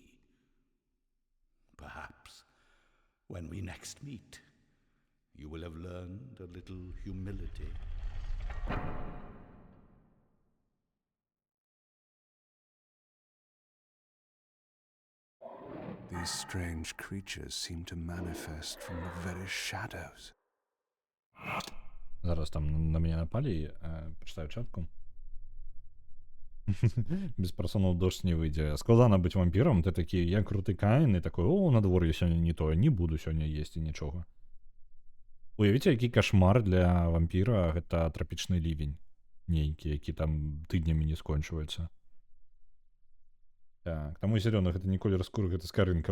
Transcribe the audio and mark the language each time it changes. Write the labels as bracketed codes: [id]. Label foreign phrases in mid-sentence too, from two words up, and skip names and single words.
[en] Perhaps, when we next meet, you will have learned a little humility. These strange creatures seem to manifest from the very shadows. [uk] Зараз там на мене напалі, прочитаю чатку. [be] Без персонал дождь не выйдзе. Складана быць вампіром, ты такі, я круты Каін, і такой, о, надвор'е сёння не тое, не буду сёння есці нічога. Уявіце, які кашмар для вампіра, гэта трапічны лівень. Нейкі, які там тыднямі не скончваецца. Так, таму зялёны, гэта не колер скуры, гэта скарынка.